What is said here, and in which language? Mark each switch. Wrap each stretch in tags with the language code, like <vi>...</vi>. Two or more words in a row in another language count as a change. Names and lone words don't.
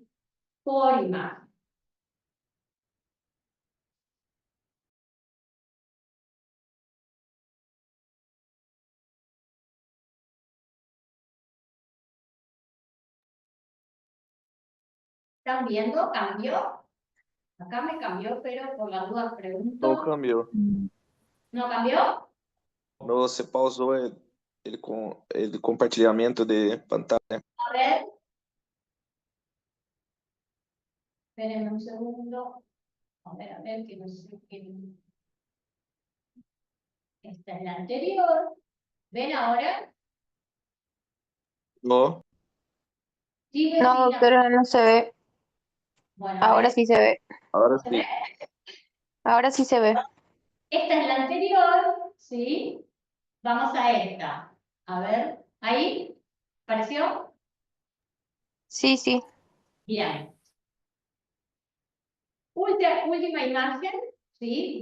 <es>Por imagen. ¿Están viendo? ¿Cambió? Acá me cambió, pero por las dudas</es> <pt>Não</pt> <es>pregunto.</es> <pt>cambiou.</pt> <es>¿No cambió?</es> <pt>Quando você pausou ele com ele compartilhamento de pantalla.</pt> <es>A ver. Espérenme un segundo. A ver, que no sé qué. Esta es la anterior. ¿Ven ahora? No, Sí, No, vecina. doctora, no se ve. Bueno, a Ahora ver. sí se ve.</es> <pt>agora</pt> <es>¿Se</es> <pt>sim.</pt> <es>ve? Ahora sí se ve. Esta es la anterior, ¿sí? Vamos a esta. A ver, ¿ahí? ¿Pareció? Sí, sí. Bien. Última imagen, ¿sí?</es>